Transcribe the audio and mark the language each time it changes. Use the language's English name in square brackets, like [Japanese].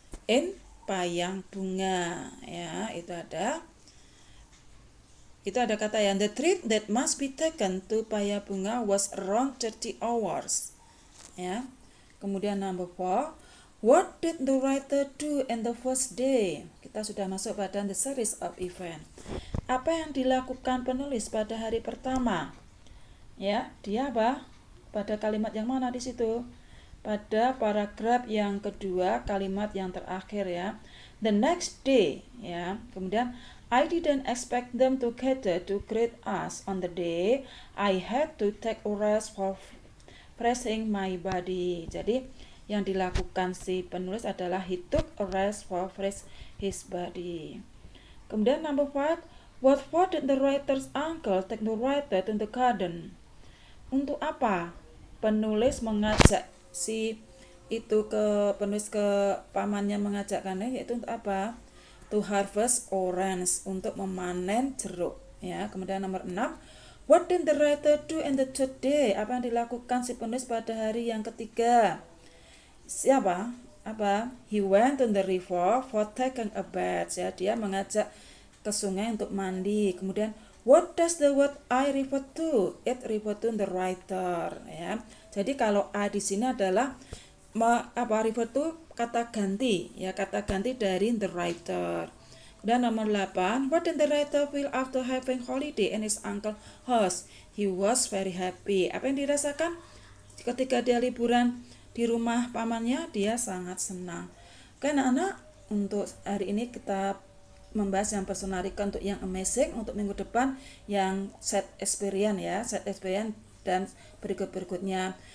[English] In Payang Bunga, ya. [Indonesian] Itu ada kata yang [English] the trip that must be taken to Payang Bunga was around 30 hours. Ya. [Indonesian] Kemudian [English] number 4, what did the writer do in the first day? [Indonesian] Kita sudah masuk pada [English] the series of event. [Indonesian] Apa yang dilakukan penulis pada hari pertama? Ya, dia apa? Pada kalimat yang mana di situ? Pada paragraf yang kedua, kalimat yang terakhir, ya. [English] The next day, ya. [Indonesian] Kemudian [English] I didn't expect them to gather to greet us on the day. I had to take a rest for refreshing my body. [Indonesian] Jadi yang dilakukan si penulis adalah [English] he took a rest for fresh his body. [Indonesian] Kemudian [English] number 5, what for did the writer's uncle take the writer to the garden? [Indonesian] Untuk apa penulis mengajak si itu ke penulis ke pamannya mengajakkannya, yaitu untuk apa? [English] To harvest orange, [Indonesian] untuk memanen jeruk ya. Kemudian nomor 6, [English] what did the writer do in the third day? [Indonesian] Apa yang dilakukan si penulis pada hari yang ketiga? Siapa? Apa? [English] He went to the river for taking a bath ya. [Indonesian] Dia mengajak ke sungai untuk mandi. Kemudian [English] what does the word I refer to? It refer to the writer ya. [Indonesian] Jadi kalau I di sini adalah refer to kata ganti ya, kata ganti dari the writer. Dan nomor 8, [English] what did the writer feel after having holiday in his uncle's house? He was very happy. [Indonesian] Apa yang dirasakan ketika dia liburan di rumah pamannya? Dia sangat senang. Oke anak-anak, untuk hari ini kita membahas yang personal recon untuk yang amazing. Untuk minggu depan yang set experience ya, set experience dan berikut-berikutnya.